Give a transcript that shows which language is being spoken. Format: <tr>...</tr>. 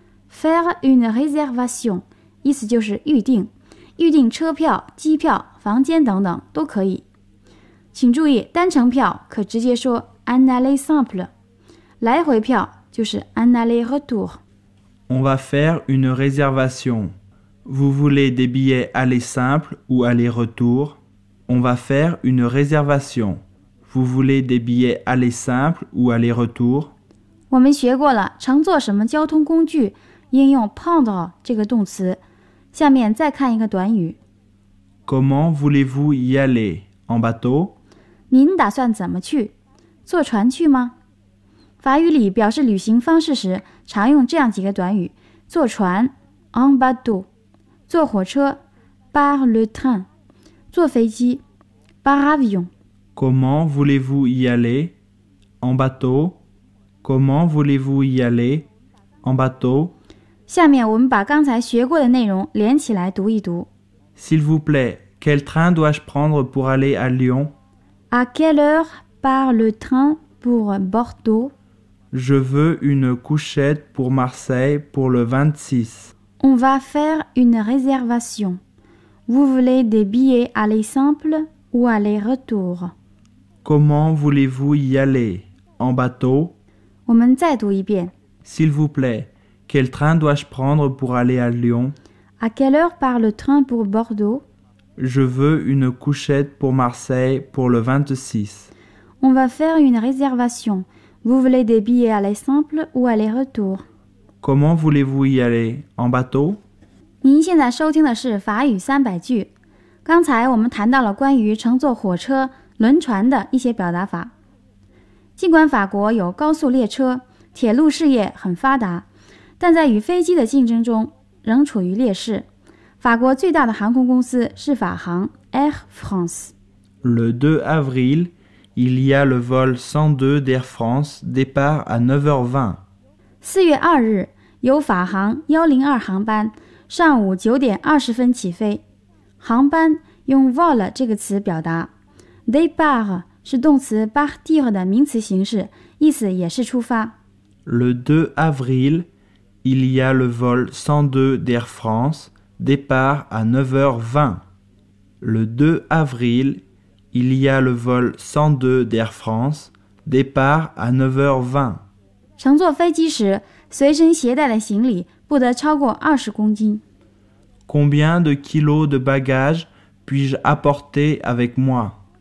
<fr>Faire une réservation</fr> <zh>意思就是预定，预定车票、机票、房间等等都可以。请注意，单程票可直接说</zh> <fr>un aller simple，</fr> <zh>来回票就是</zh> <fr>un aller retour。 On va faire une réservation. Vous voulez des billets aller simple ou aller retour? On va faire une réservation. Vous voulez des billets aller simple ou aller retour?</fr> <zh>我们学过了乘坐什么交通工具应用 prendre 这个动词，下面再看一个短语。</zh> <fr>Comment voulez-vous y aller? En bateau?</fr> <zh>您打算怎么去？坐船去吗？法语里表示旅行方式时常用这样几个短语，坐船</zh> <fr>en bateau，</fr> <zh>坐火车</zh> <fr>par le train，</fr> <zh>坐飞机</zh> <fr>par avion。 Comment voulez-vous y aller? En bateau? Comment voulez-vous y aller? En bateau?</fr> <zh>下面我们把刚才学过的内容连起来读一读。</zh> <fr>S'il vous plaît, quel train dois-je prendre pour aller à Lyon? À quelle heure part le train pour Bordeaux? Je veux une couchette pour Marseille pour le 26. On va faire une réservation. Vous voulez des billets aller simple ou aller retour? Comment voulez-vous y aller? En bateau?</fr> <zh>我们再读一遍。</zh> <fr>S'il vous plaît, quel train dois-je prendre pour aller à Lyon? À quelle heure part le train pour Bordeaux? Je veux une couchette pour Marseille pour le 26. On va faire une réservation. Vous voulez des billets aller simple ou aller retour? Comment voulez-vous y aller? En bateau?</fr> <zh>您现在收听的是法语三百句。刚才我们谈到了关于乘坐火车、轮船的一些表达法。尽管法国有高速列车，铁路事业很发达，但在与飞机的竞争中仍处于劣势。法国最大的航空公司是法航 Air France。</zh> <fr>Le 2 avril, il y a le vol 102 d'Air France, départ à 9h20.</fr> <zh>4月2日，有法航102航班，上午9点20分起飞。航班用 vol 这个词表达 ，départ 是动词 partir 的名词形式，意思也是出发。</zh> <fr>Le 2 avril, il y a le vol 102 d'Air France. Départ à 9h20. Le 2 avril, il y a le vol 102 d'Air France. Départ à 9h20.</fr> <zh>乘坐飞机时，随身携带的行李不得超过20公斤。</zh> <fr>Combien de kilos de bagages puis-je apporter avec moi?</fr>